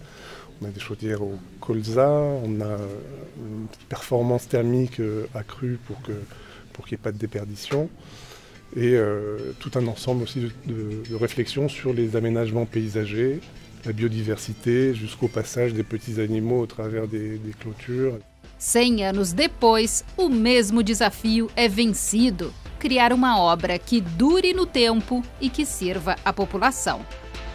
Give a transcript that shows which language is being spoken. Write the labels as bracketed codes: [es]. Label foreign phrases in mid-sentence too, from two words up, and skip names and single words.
[fr] On a des chaudières au colza, on a une performance thermique accrue pour qu'il n'y ait pas de déperdition. Et tout un ensemble aussi de réflexions sur les aménagements paysagers, la biodiversité, jusqu'au passage des petits animaux au travers des clôtures. [pt] 100 anos depois, o mesmo desafio é vencido: criar uma obra que dure no tempo e que sirva à população.